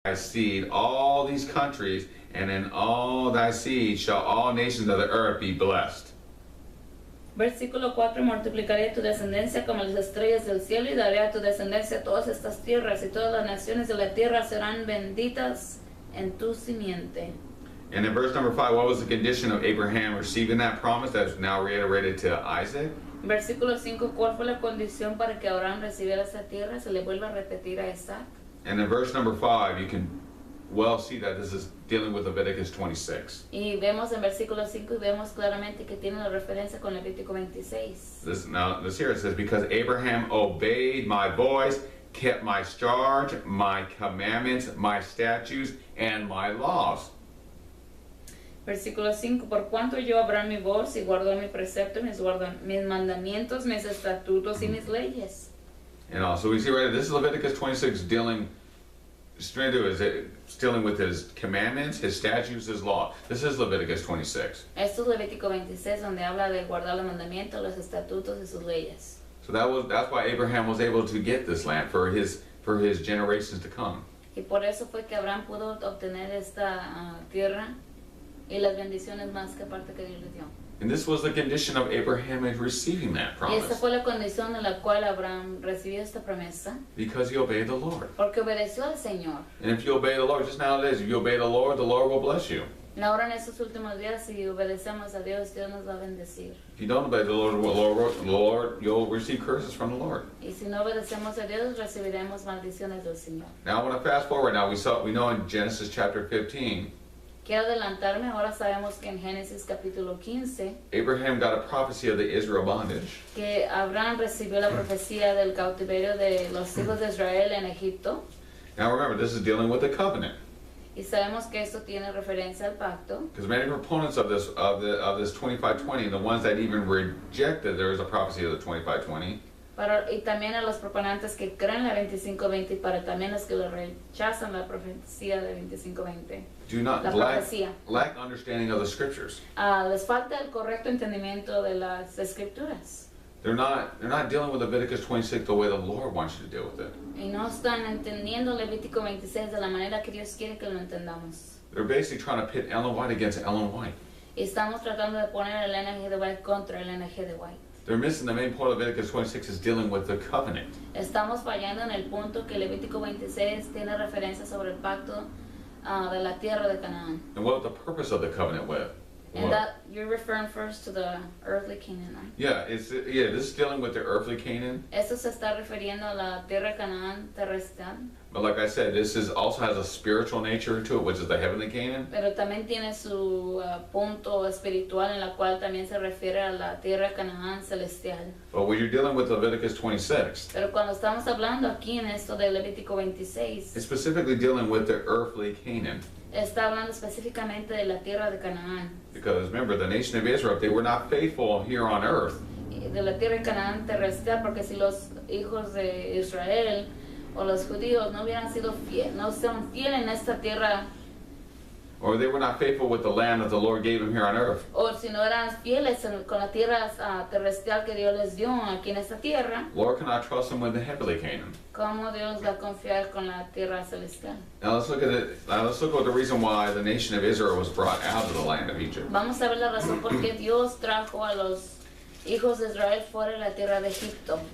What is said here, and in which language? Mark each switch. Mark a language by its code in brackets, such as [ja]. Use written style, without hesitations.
[en] thy seed all these countries, and in all thy seed shall all nations of the earth be blessed. [es] Versículo 4, multiplicaré tu descendencia como las estrellas del cielo y daré a tu descendencia todas estas tierras y todas las naciones de la tierra serán benditas en tu simiente. [en] And in verse number 5, what was the condition of Abraham receiving that promise that's now reiterated to Isaac? [es] Versículo 5, ¿cuál fue la condición para que Abraham recibiera esa tierra? Se le vuelve a repetir a Isaac. [en] And in verse number 5, you can well see that this is dealing with Leviticus 26. [es] Y vemos en versículo 5 y vemos claramente que tiene la referencia con Levítico 26. [en] This here it says, because Abraham obeyed my voice, kept my charge, my commandments, my statutes, and my laws. [es] Versículo 5, por cuanto yo Abraham mi voz y guardó mi precepto, mis mandamientos, mis estatutos y mis leyes. [en] And so we see right here, this is Leviticus 26 dealing with his commandments, his statutes, his law. This is Leviticus 26. [es] Esto es Levítico 26 donde habla de guardar los mandamientos, los estatutos y sus leyes. [en] So that's why Abraham was able to get this land for his generations to come. [es] Y por eso fue que Abraham pudo obtener esta tierra y las bendiciones más que aparte que Dios le dio. [en] And this was the condition of Abraham in receiving that [es] Y esta [en] promise. [es] fue la condición en la cual Abraham recibió esta promesa, [en] Because he obeyed the Lord. [es] porque obedeció al Señor. [en] And if you obey the Lord, just nowadays, if you obey the Lord will bless you. [es] Ahora en estos últimos días, si obedecemos a Dios, Dios nos va a bendecir. [en] If you don't obey the Lord, you'll receive curses from the Lord. [es] Y si no obedecemos a Dios, recibiremos maldiciones del Señor. [en] Now I want to fast forward. Now we know in Genesis chapter 15, [es] Quiero adelantarme, ahora sabemos que en Génesis capítulo 15, [en] Abraham got a prophecy of the Israel bondage. [es] que Abraham recibió la profecía del cautiverio de los hijos de Israel en Egipto. [en] Now remember, this is dealing with the covenant. [es] Y sabemos que esto tiene referencia al pacto. [en] Because many proponents of this 2520, the ones that even rejected there is a prophecy of the 2520. [es] Y también a los proponentes que creen la 25:20 y para también los que lo rechazan la profecía de 25:20. [en] Do not [es] La profecía. [en] lack understanding of the scriptures. [es] Les falta el correcto entendimiento de las escrituras. [en] They're not dealing with Leviticus 26 the way the Lord wants you to deal with it. [es] Y no están entendiendo Levítico 26 de la manera que Dios quiere que lo entendamos. [en] They're basically trying to pit Ellen White against Ellen White. [es] Y estamos tratando de poner el NG de White contra el NG de White. [en] They're missing the main point of Leviticus 26 is dealing with the covenant. [es] Estamos fallando en el punto que Levítico 26 tiene referencia sobre el pacto de la tierra de Canaán. [en] And what the purpose of the covenant with. And that you're referring first to the earthly Canaan, right? Yeah, this is dealing with the earthly Canaan. [es] Esto se está refiriendo a la tierra de Canaán terrestre. [en] But like I said, this is also has a spiritual nature to it, which is the heavenly Canaan. [es] Pero también tiene su punto espiritual en la cual también se refiere a la tierra de Canaán celestial. [en] But when you're dealing with Leviticus 26, [es] Pero cuando estamos hablando aquí en esto de Levítico 26, [en] it's specifically dealing with the earthly Canaan. [es] está hablando específicamente de la tierra de Canaán. [en] Because remember, the nation of Israel, if they were not faithful here on earth, [es] De la tierra de Canaán terrestre, porque si los hijos de Israel o los judíos no hubieran sido fieles, no son fieles en esta tierra, [en] or they were not faithful with the land that the Lord gave them here on earth, [es] o si no eran fieles con la tierra terrestre que Dios les dio aquí en esta tierra, [en] Lord cannot trust them with the heavenly Canaan. [es] ¿cómo Dios va a confiar con la tierra celestial? [en] Now let's look at it. Let's look at the reason why the nation of Israel was brought out of the land of Egypt. [es] Vamos a ver la razón por qué Dios trajo a los hijos de Israel fuera de la tierra de Egipto.